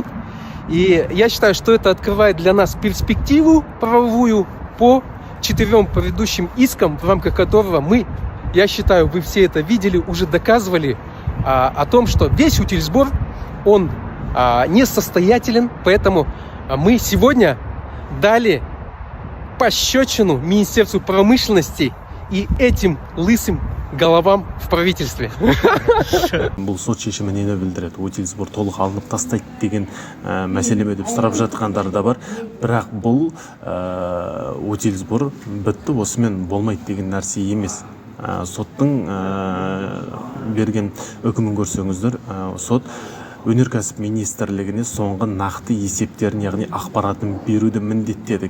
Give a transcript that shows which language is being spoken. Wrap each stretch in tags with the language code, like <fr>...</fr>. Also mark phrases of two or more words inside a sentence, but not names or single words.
<ru>И я считаю, что это открывает для нас перспективу правовую по 4 предыдущим искам, в рамках которого мы, я считаю, вы все это видели, уже доказывали о том, что весь утильсбор, он несостоятелен. Поэтому мы сегодня дали пощечину Министерству промышленности и этим лысым головам в правительстве.</ru> <kk>Бұл сот шешімі нені білдіреді?</kk> <ru>Утиль сбор</ru> <kk>толық алынып тастайды деген мәселеме деп сұрап жатқандар да бар. Бірақ бұл</kk> <ru>утиль сбор</ru> <kk>бітті, осымен болмайды деген нәрсе емес. Соттың берген үкімін көрсеңіздер, сот өнеркәсіп министрлігіне соңғы нақты есептерін, яғни ақпаратын беруді міндеттеді.</kk>